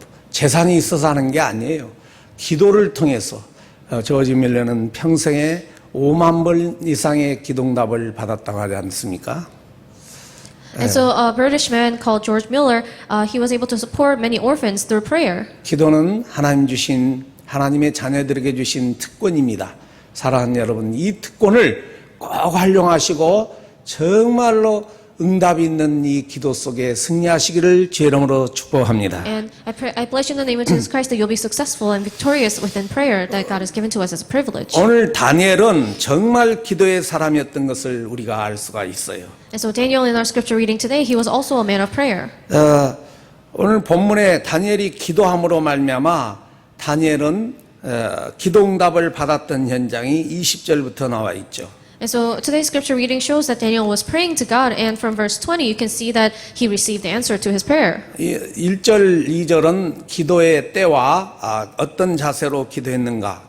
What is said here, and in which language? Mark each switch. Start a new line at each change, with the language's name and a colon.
Korean: 재산이 있어서 하는 게 아니에요. 기도를 통해서. 저지 뮬러는 평생에 5만 번 이상의 기도응답을 받았다고 하지 않습니까?
English: And so a British man called George Miller, he was able to support many orphans through prayer.
Korean: 기도는 하나님 주신 하나님의 자녀들에게 주신 특권입니다. 사랑하는 여러분, 이 특권을 꼭 활용하시고 정말로 응답이 있는 이 기도 속에 승리하시기를 주의 이름으로 축복합니다.
English: And I bless you in the name of Jesus Christ that you'll be successful and victorious within prayer that God has given to us as a privilege.
Korean: 오늘 다니엘은 정말 기도의 사람이었던 것을 우리가 알 수가 있어요.
English: And so Daniel in our scripture reading today, he was also a man of prayer.
Korean: 오늘 본문에 다니엘이 기도함으로 말미암아 다니엘은 기도 응답을 받았던 현장이 20절부터 나와 있죠.
English: And so today's scripture reading shows that Daniel was praying to God, and from verse 20 you can see that he received the answer to his prayer.
Korean: 1절, 2절은 기도의 때와 어떤 자세로 기도했는가.